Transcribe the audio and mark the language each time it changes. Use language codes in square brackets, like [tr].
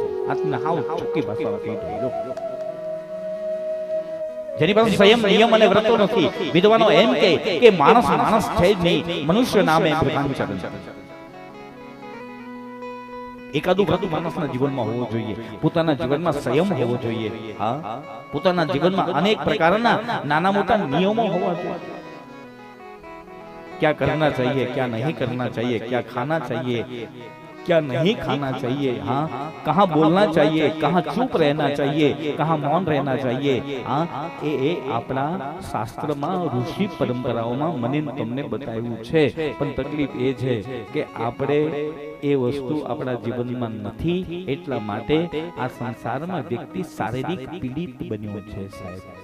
[gu] આટલે હાવ ચોખ્ખી ભાષામાં કહી દઉં, જેની પાસે સંયમ, નિયમ અને વ્રતો નથી, વિદ્વાનો એમ કહે કે માણસ છે જ નહીં, મનુષ્ય નામે ભ્રમાંચરણ. એકાદું વ્રત માણસના જીવનમાં હોવું જોઈએ, પોતાના જીવનમાં સંયમ હોવો જોઈએ. હા, પોતાના જીવનમાં અનેક પ્રકારના નાના મોટા નિયમો હોવા જોઈએ. [hi] क्या करना चाहिए, क्या नहीं करना चाहिए, क्या खाना चाहिए, क्या नहीं खाना चाहिए, हाँ, कहाँ बोलना चाहिए, कहाँ चुप रहना चाहिए, कहाँ मौन रहना चाहिए. [gu] हाँ, એ આપણા શાસ્ત્રમાં, ઋષિ પરંપરાઓમાં મને તમને બતાવ્યું છે. પણ તકલીફ એ છે કે આપણે એ વસ્તુ આપણા જીવનમાં નથી. એટલા માટે આ સંસારમાં વ્યક્તિ શારીરિક પીડિત બન્યો છે સાહેબ.